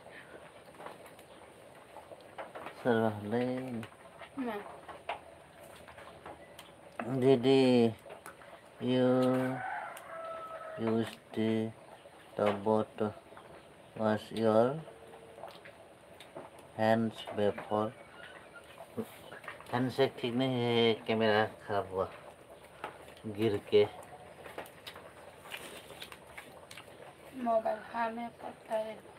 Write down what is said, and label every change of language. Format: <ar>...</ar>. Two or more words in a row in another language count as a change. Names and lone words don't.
<brx>सोरबालै मा</brx> <en>Did you use the boat wash your hands before?</en> <hi>हैंडशेक ठीक नहीं है कैमरा खराब हुआ गिर के मोबाइल हमें पता है</hi>